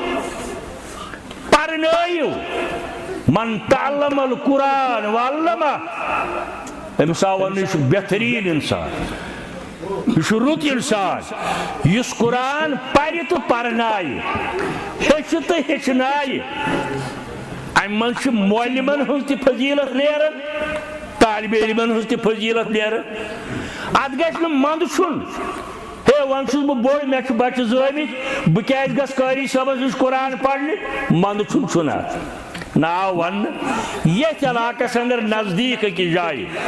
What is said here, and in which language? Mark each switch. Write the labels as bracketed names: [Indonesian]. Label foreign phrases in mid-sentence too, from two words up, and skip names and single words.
[Kashmiri] پرنٲیِو [Arabic] من تعلم القرآن وعلمہ [Kashmiri] أمس آو ون یہ بہترین انسان یہ رُت انسان یس قرآن پرِ تو پرنایہِ ہیٚچھِ تو ہیٚچھنایہِ امہ من معلمن ہنز تہ فضیلت نیران طالب علمن ہنز تہ فضیلت نیران ات گژھِ نہٕ منٛدٕ چھُن ہے ون چھُس بہٕ بوٚڑ مےٚ چھُ بچہِ زٲمٕتۍ بہٕ کیازِ گژھٕ قاری صٲبس نِش قرآن پرنہِ منٛدٕ چھُن اتھ نہ آو وننہٕ یتھ علاقس اندر نزدیٖک أکِس جایہِ